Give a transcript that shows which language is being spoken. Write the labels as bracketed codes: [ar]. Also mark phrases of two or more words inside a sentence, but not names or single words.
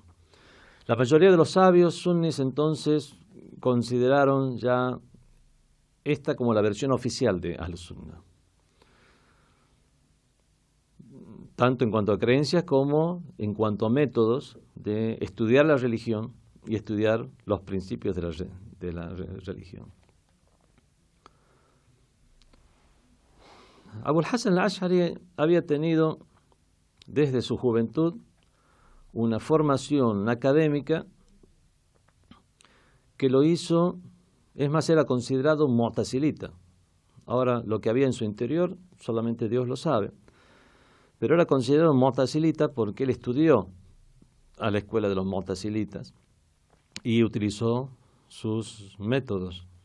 [es] La mayoría de los sabios sunnis entonces consideraron ya esta como la versión oficial de Ahl-Sunnah, tanto en cuanto a creencias como en cuanto a métodos de estudiar la religión y estudiar los principios de la religión. Abul Hasan al-Ash'ari había tenido desde su juventud una formación académica que lo hizo, es más, era considerado un mu'tazilita. Ahora, lo que había en su interior solamente Dios lo sabe, pero era considerado un mu'tazilita porque él estudió a la escuela de los mu'tazilitas y utilizó sus métodos.